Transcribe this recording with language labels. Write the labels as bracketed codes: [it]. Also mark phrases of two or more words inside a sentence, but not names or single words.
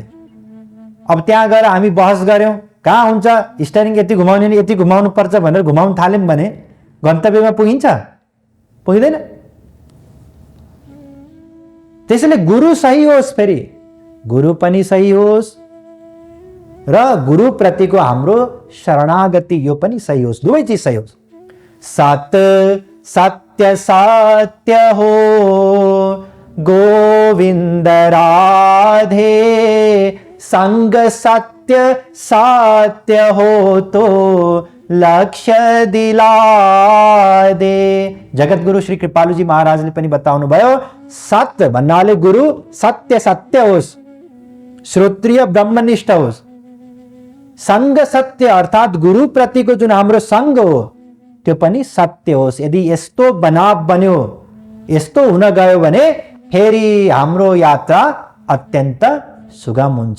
[ne] अब त्यहाँ गएर हामी बहस गर्यौं, कहाँ हुन्छ स्टियरिङ यति घुमाउने, यति घुमाउनु पर्छ भनेर घुमाउन थाल्यौं भने गन्तव्यमा पुगिन्छ? पुगिँदैन। त्यसैले गुरु सही होस्, फेरि गुरु पनि सही होस् र गुरु प्रतिको हाम्रो शरणागति यो पनि सही होस्, दुवै चिज सही होस्। [hi] सत सत्य सत्य हो गोविंद राधे, संग सत्य सत्य हो तो लक्ष्य दिला दे। [ne] जगत गुरु श्री कृपालुजी महाराजले पनि बताउनु भयो, सत्य भन्नाले गुरु सत्य सत्य होस्, श्रोत्रिय ब्रह्मनिष्ठ होस्। संग सत्य अर्थात गुरु प्रतिको जुन हाम्रो संग हो त्यो पनि सत्य होस्। यदि यस्तो बनाव बन्यो, यस्तो हुन गयो भने फेरि हाम्रो यात्रा अत्यन्त सुगम हुन्छ।